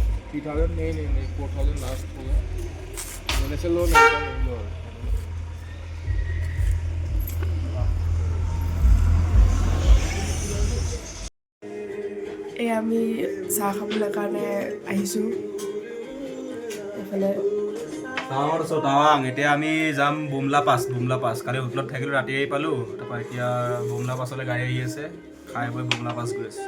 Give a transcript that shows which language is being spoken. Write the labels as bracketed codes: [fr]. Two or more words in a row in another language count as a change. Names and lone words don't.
[hi] 3,000 नहीं 4,000 लास्ट होगा मैंने से लो नहीं लो [as] আমি চাহ খাবলৈ কাৰণে আহিছোঁ এইফালে টাৱাং এতিয়া আমি যাম বুমলা পাছ কালি হোটেলত থাকিলোঁ ৰাতি আহি পালোঁ তাৰপৰা এতিয়া বুমলা পাছলৈ গাড়ী আহি আছে খাই বৈ বুমলা পাছ গৈ আছোঁ